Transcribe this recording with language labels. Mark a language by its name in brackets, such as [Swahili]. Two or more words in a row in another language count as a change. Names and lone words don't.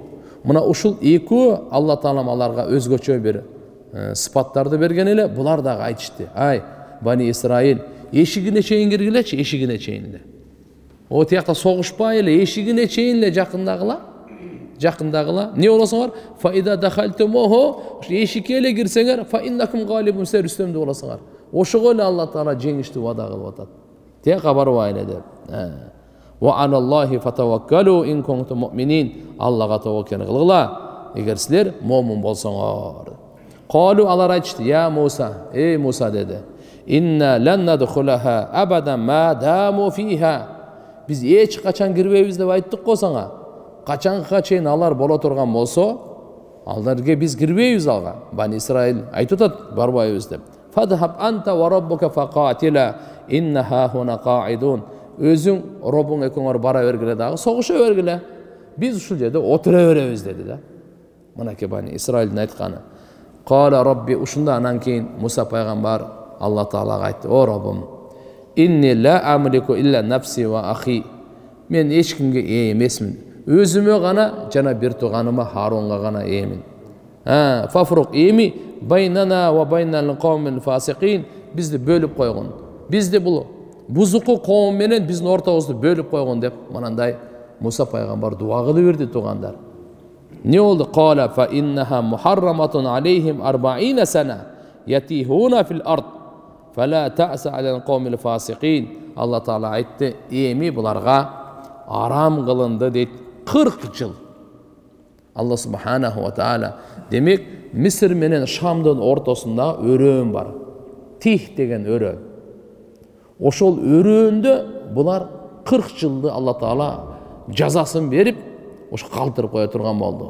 [Kyrgyz] Мына ушул экөө Алла Таала аларга өзгөчө бир сыпаттарды берген эле. Булар дагы айтышты. Ай, Бани Исраил, эшигине чейин киргилечи, эшигине чейин эле. О тиякта согушпай эле, эшигине чейин эле жакындагыла. Не болосуңар? [Arabic] فإذا دخلتموه, [Kyrgyz] эшикке эле кирсеңер, [Arabic] فإنكم غالبون, [Kyrgyz] силер үстөмдө болосуңар. Ошого эле Алла Таала жеңишти вада кылып атат. Тиякка барбай эле деп. [Arabic] وعلى الله فتوكلوا إن كنتم مؤمنين. [Kyrgyz] Аллага таваккал кылгыла, эгер силер муъмин болсоңор. Қалу, алар айтышты, [Arabic] يا موسى موسى деди, إنا لن ندخلها أبدا ما داموا فيها. [Kyrgyz] Биз эч качан кирбейбиз деп айттык го сага. Качанга чейин алар боло турган болсо, аларга биз кирбейбиз алга. Бани Исраил айтып атат, барбайбыз деп. [Arabic] فاذهب أنت وربك فقاتلا إنا هاهنا قاعدون. [Kyrgyz] Өзүң Роббуң экөөңөр бара бергиле дагы, согуша бергиле. Биз ушул жерде отура беребиз деди да. Мынакей Бани Исраилдин айтканы. [Arabic] قال رب, [Kyrgyz] ушунда анан кийин Муса пайгамбар Алла Таалага айтты: "О Роббум, [Arabic] إني لا أملك إلا نفسي وأخي." [Kyrgyz] Мен эч кимге ээ эмесмин. Өзүмө гана жана бир тууганыма Харунга гана ээмин. [Arabic] Фафрук эми بيننا وبين القوم الفاسقين. [Kyrgyz] Бизди бөлүп койгон. Бизди бул бузуку коом менен биздин ортобузду бөлүп койгон деп мынандай Муса пайгамбар дуа кылып берди туугандар. Не болду? [Arabic] قال فإنها محرمة عليهم 40 سنة يتيهون في الأرض فلا تأس على القوم الفاسقين. [Kyrgyz] Алла Таала айтты, эми буларга арам кылынды дейт 40 жыл. Алла [Arabic] سبحانه وتعالى. [Kyrgyz] Демек, Мисир менен Шамдын ортосунда өрөөн бар. Тих деген өрөөн. Ошол өрөөндө булар 40 жылды Алла Таала жазасын берип, ушу калтырып кое турган болду.